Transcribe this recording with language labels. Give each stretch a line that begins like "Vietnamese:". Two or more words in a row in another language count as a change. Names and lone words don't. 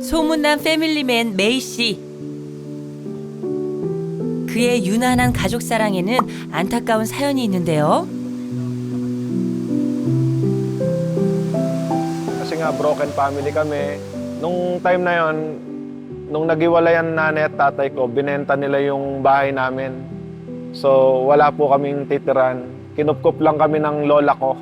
Korean: 소문난 패밀리맨 메이 씨. 그의 유난한 가족 사랑에는 안타까운 sayo'y 있는데요.
Filipino: Kasi nga broken family kami. Nung time na yon, nung naghiwalayan nanay at tatay ko, binenta nila yung bahay namin. So wala po kaming titiran. Kinupkup lang kami ng lola ko.